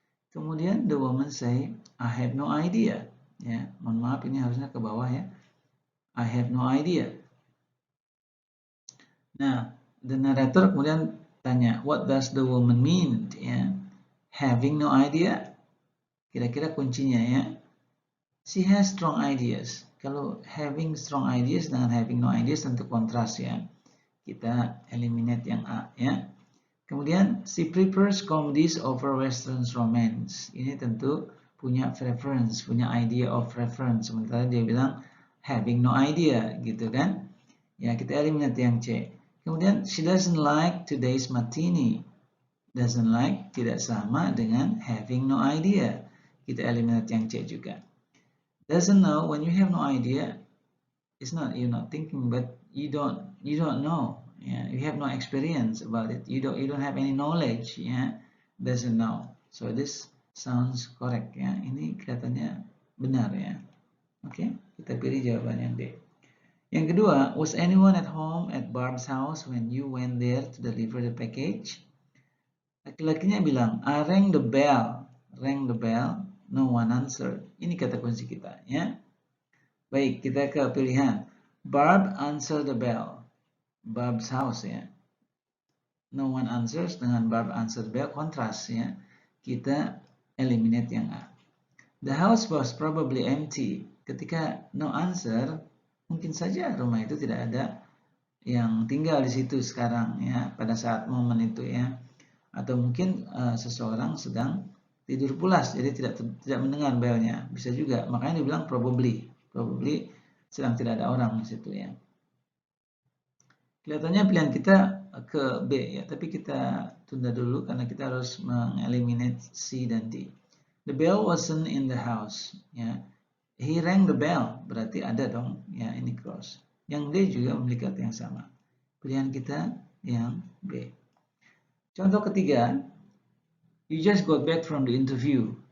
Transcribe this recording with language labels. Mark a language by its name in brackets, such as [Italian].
[English] Kemudian the woman say, I have no idea. [Indonesian] Ya, mohon maaf ini harusnya ke bawah ya. [English] I have no idea. Nah, the narrator kemudian tanya, what does the woman mean? [Indonesian] Ya, having no idea. Kira-kira kuncinya ya. [English] She has strong ideas. Kalau having strong ideas dengan having no ideas tentu kontras ya. [Indonesian] Kita eliminate yang A ya. [English] Kemudian she prefers comedies over western romance. [Indonesian] Ini tentu punya preference, punya idea of preference. Sementara dia bilang having no idea gitu kan. Ya, kita eliminate yang C. [English] Kemudian she doesn't like today's matinee. Doesn't like tidak sama dengan having no idea. [Indonesian] Kita eliminate yang C juga. [English] Doesn't know, when you have no idea, it's not you're not thinking, but you don't know. Yeah, you have no experience about it. You don't have any knowledge. Yeah, doesn't know. So this sounds correct. [Indonesian] Ya, ini kelihatannya benar ya. Oke, kita pilih jawaban yang B. [English] Yang kedua, was anyone at home at Barb's house when you went there to deliver the package? Laki-lakinya bilang, I rang the bell. rang the bell, no one answered. [Indonesian] Ini kata kunci kita, ya. Baik, kita ke pilihan. [English] Barb answered the bell. Barb's house, ya. No one answers dengan Barb answered the bell, kontras, ya. Kita eliminate yang A. The house was probably empty. [Indonesian] Ketika no answer, mungkin saja rumah itu tidak ada yang tinggal di situ sekarang, ya, pada saat momen itu, ya. Atau mungkin seseorang sedang tidur pulas, jadi tidak mendengar belnya, bisa juga. Makanya dibilang probably sedang tidak ada orang di situ, ya. Kelihatannya pilihan kita ke B, ya, tapi kita tunda dulu karena kita harus mengeliminate C dan D. [English] The bell wasn't in the house, ya. [Indonesian] He rang the bell, berarti ada dong, ya, ini cross. Yang D juga memiliki arti yang sama. Pilihan kita yang B. [English] Contoh ketiga, you just got back from the interview.